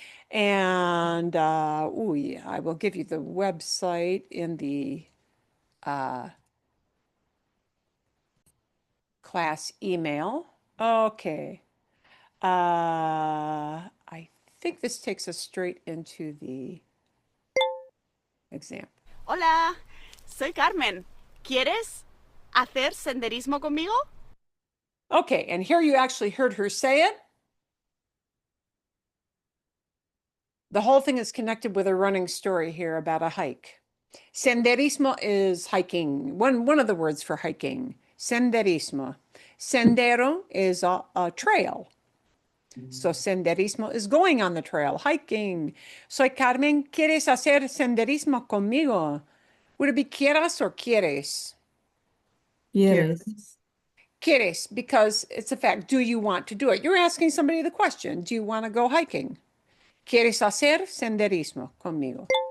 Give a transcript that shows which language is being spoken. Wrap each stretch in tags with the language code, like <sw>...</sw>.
<en>And, yeah, I will give you the website in the class email. Okay. I think this takes us straight into the example.</en> <es>Hola, soy Carmen. ¿Quieres hacer senderismo conmigo?</es> <en>Okay, and here you actually heard her say it. The whole thing is connected with a running story here about a hike. Senderismo is hiking, one of the words for hiking. Senderismo. Sendero is a trail. So senderismo is going on the trail, hiking.</en> <es>Soy Carmen, ¿quieres hacer senderismo conmigo?</es> <en>Would it be quieras or quieres? Yes. Quieres, because it's a fact. Do you want to do it? You're asking somebody the question. Do you want to go hiking?</en> <es>¿Quieres hacer senderismo conmigo?</es>